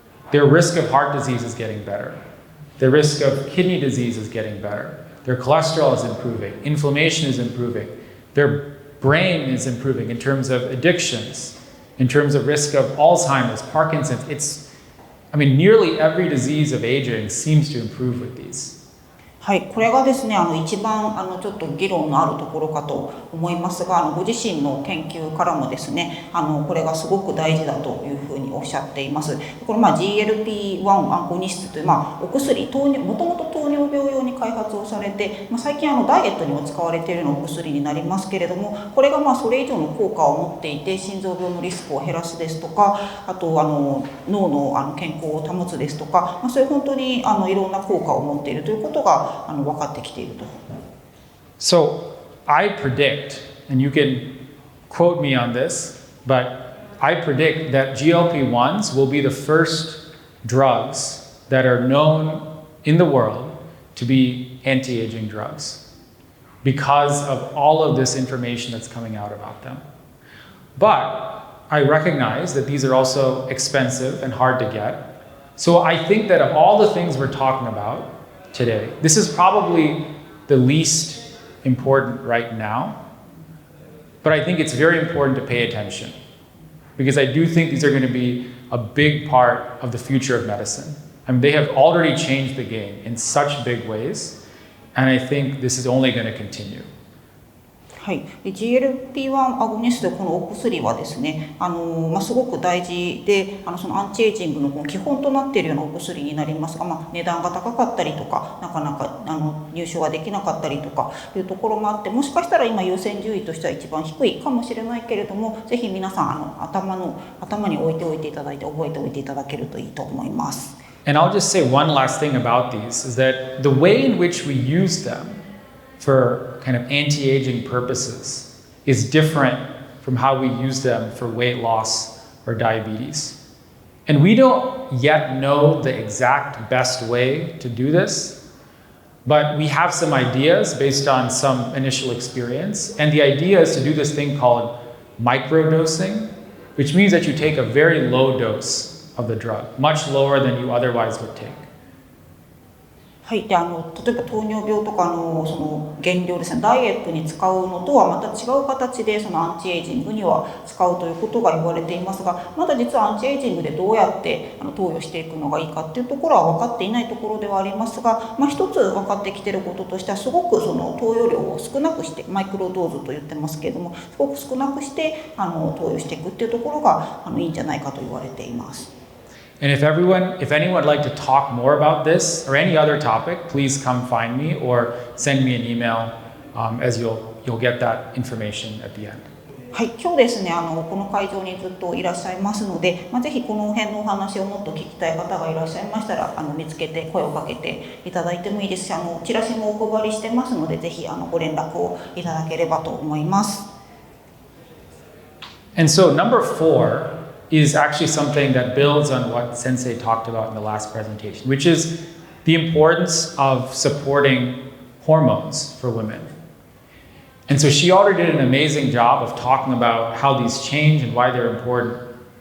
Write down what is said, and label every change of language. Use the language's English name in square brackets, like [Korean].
[English] Their risk of heart disease is getting better. Their risk of kidney disease is getting better. Their cholesterol is improving. Inflammation is improving. Their brain is improving in terms of addictions, in terms of risk of Alzheimer's, Parkinson's. Nearly every disease of aging seems to improve with these. [Japanese] はい、これがですね一番ちょっと議論のあるところかと思いますが、ご自身の研究からもですねこれがすごく大事だというふうにおっしゃっています。これGLP-1 アゴニストというお薬、もともと糖尿病用に開発をされて、最近ダイエットにも使われているようなお薬になりますけれども、これがそれ以上の効果を持っていて心臓病のリスクを減らすですとか、あと脳の健康を保つですとか、そういう本当にいろんな効果を持っているということが分かってきていると。 [English] So I predict, and you can quote me on this, but I predict that GLP-1s will be the first drugs that are known in the world to be anti-aging drugs because of all of this information that's coming out about them. But I recognize that these are also expensive and hard to get. So I think that of all the things we're talking about today, this is probably the least important right now, but I think it's very important to pay attention because I do think these are going to be a big part of the future of medicine. They have already changed the game in such big ways, and I think this is only going to continue. [Japanese] はい、GLP-1 アゴニスト、このお薬はですねすごく大事でそのアンチエイジングの基本となっているようなお薬になりますが、値段が高かったりとかなかなか入手ができなかったりとかいうところもあって、もしかしたら今優先順位としては一番低いかもしれないけれども、ぜひ皆さん頭に置いておいていただいて覚えておいていただけるといいと思います。 [English] And I'll just say one last thing about these is that the way in which we use them for kind of anti-aging purposes is different from how we use them for weight loss or diabetes. And we don't yet know the exact best way to do this, but we have some ideas based on some initial experience. And the idea is to do this thing called microdosing, which means that you take a very low dose of the drug, much lower than you otherwise would take. [Japanese] はい、で例えば糖尿病とかその原料ですね、ダイエットに使うのとはまた違う形でそのアンチエイジングには使うということが言われていますが、まだ実はアンチエイジングでどうやって投与していくのがいいかっていうところは分かっていないところではありますが、一つ分かってきていることとしては、すごくその投与量を少なくして、マイクロドーズと言ってますけれども、すごく少なくして投与していくっていうところがいいんじゃないかと言われています。 [English] And if anyone would like to talk more about this or any other topic, please come find me or send me an email, as you'll get that information at the end. [Japanese] はい、今日ですねこの会場にずっといらっしゃいますので、ぜひこの辺のお話をもっと聞きたい方がいらっしゃいましたら見つけて声をかけていただいてもいいですし、チラシもお配りしてますので、ぜひご連絡をいただければと思います。 [English] And so number 4 is actually something that builds on what Sensei talked about in the last presentation, which is the importance of supporting hormones for women. And so she already did an amazing job of talking about how these change and why they're important.